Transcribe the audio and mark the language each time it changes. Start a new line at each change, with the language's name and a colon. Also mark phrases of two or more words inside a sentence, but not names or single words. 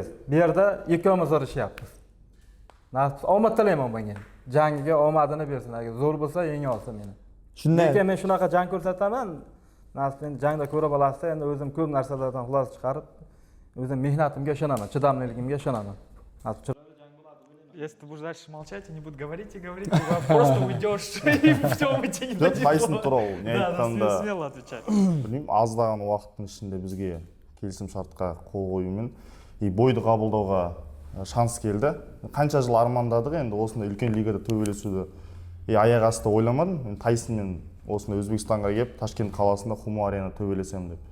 Uzbek: Bu yerda ikkovimiz urishyapmiz. Nasib omad tilayman bunga. Jangiga omadini bersin. Agar zo'r bo'lsa yenga olsa meni. Shunday. Lekin men shunaqa jang ko'rsataman. Nasib endi jangda ko'rib olasizda, endi o'zim ko'p narsalardan xulosa chiqarib, o'zim mehnatimga ishonaman, chidamliligimga ishonaman.
Russian: Если ты будешь дальше молчать, они будут говорить и говорить, ты просто уйдешь, и все, мы тебе не дадим.
Kazakh: Тайсон туралы не айтқанда,
Russian: смело отвечать.
Kazakh: білмеймін, аздаған уақыттың ішінде бізге келісімшартқа қол қоюмен бойды қабылдауға шанс келді. Қанша жыл армандадық, енді осындай үлкен лигада төбелесуді аяқ асты ойламадым. Тайсонмен осындай Өзбекстанға келіп, Ташкент қаласында Хумо арена төбелесем деп.